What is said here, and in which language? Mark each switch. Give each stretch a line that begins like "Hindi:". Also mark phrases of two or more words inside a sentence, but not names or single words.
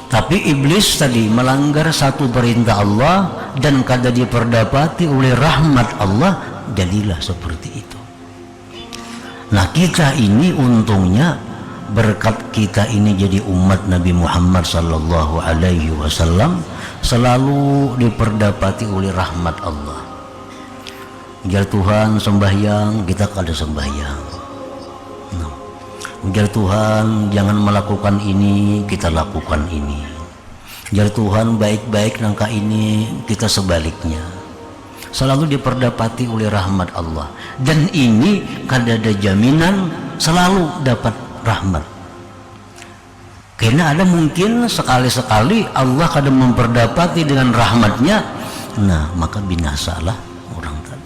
Indonesian: Tapi iblis tadi melanggar satu perintah Allah dan kada diperdapati oleh rahmat Allah, jadilah seperti itu. Nah, kita ini untungnya berkat kita ini jadi umat Nabi Muhammad
Arabic: صلى الله عليه وسلم
Indonesian: selalu diperdapati oleh rahmat Allah. Ujar Tuhan sembahyang, kita kada sembahyang. Ujar Tuhan jangan melakukan ini, kita lakukan ini. Ujar Tuhan baik-baik nangka ini, kita sebaliknya. Selalu diperdapati oleh rahmat Allah. Dan ini kada ada jaminan selalu dapat rahmat. Karena ada mungkin sekali-sekali Allah kada memperdapati dengan rahmatnya, nah maka binasalah orang tadi.